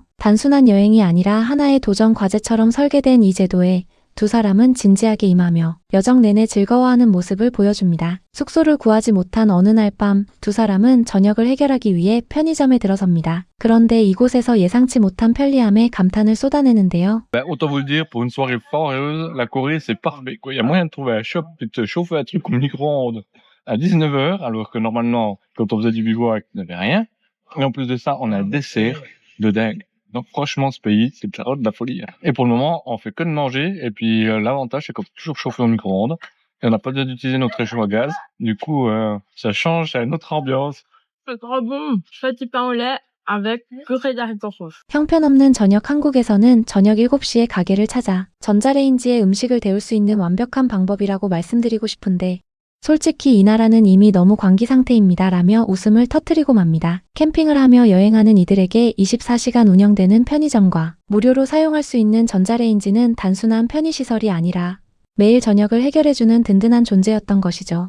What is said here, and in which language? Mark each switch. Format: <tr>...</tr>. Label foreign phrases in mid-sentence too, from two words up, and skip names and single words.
<ko>단순한 여행이 아니라 하나의 도전 과제처럼 설계된 이 제도에 두 사람은 진지하게 임하며 여정 내내 즐거워하는 모습을 보여줍니다. 숙소를 구하지 못한 어느 날 밤 두 사람은 저녁을 해결하기 위해 편의점에 들어섭니다. 그런데 이곳에서 예상치 못한 편리함에 감탄을 쏟아내는데요.</ko> <fr>Autant vous le dire, pour une soirée foireuse, la Corée, c'est parfait, quoi. Il y a moyen de trouver un shop et de te chauffer un truc au micro-ondes à 19h, alors que normalement, quand on faisait du bivouac, il n'y avait rien. Et en plus de ça, on a un dessert de dingue. Donc franchement, ce pays, c'est de la folie. Et pour le moment, on fait que de manger. Et puis l'avantage, c'est qu'on peut toujours chauffer au micro-ondes. Et on n'a pas besoin d'utiliser notre réchaud à gaz. Du coup, ça change, c'est une autre ambiance. C'est trop bon! Petit pain au lait avec purée d'haricots rouges.</fr> <ko>형편없는 저녁 한국에서는 저녁 7시에 가게를 찾아 전자레인지에 음식을 데울 수 있는 완벽한 방법이라고 말씀드리고 싶은데 솔직히 이 나라는 이미 너무 광기 상태입니다. 라며 웃음을 터뜨리고 맙니다. 캠핑을 하며 여행하는 이들에게 24시간 운영되는 편의점과 무료로 사용할 수 있는 전자레인지는 단순한 편의시설이 아니라 매일 저녁을 해결해주는 든든한 존재였던 것이죠.</ko>